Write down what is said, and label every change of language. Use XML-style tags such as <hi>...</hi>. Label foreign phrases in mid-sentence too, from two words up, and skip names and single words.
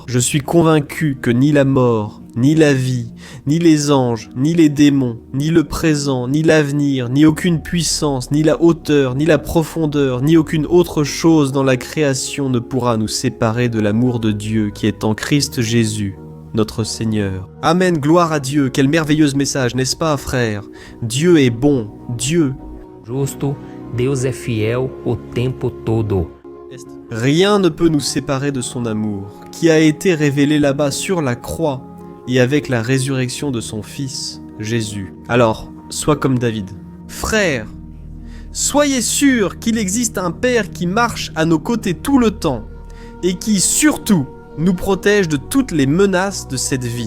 <fr>Je suis convaincu que ni la mort, ni la vie, ni les anges, ni les démons, ni le présent, ni l'avenir, ni aucune puissance, ni la hauteur, ni la profondeur, ni aucune autre chose dans la création ne pourra nous séparer de l'amour de Dieu qui est en Christ Jésus, notre Seigneur. Amen, gloire à Dieu, quel merveilleux message, n'est-ce pas, frère? Dieu est bon, Dieu.</fr> <pt>Justo, Deus é fiel o tempo todo.</pt> <fr>Rien ne peut nous séparer de son amour, qui a été révélé là-bas sur la croix et avec la résurrection de son Fils, Jésus. Alors, sois comme David. Frères, soyez sûrs qu'il existe un Père qui marche à nos côtés tout le temps et qui, surtout, nous protège de toutes les menaces de cette vie.</fr>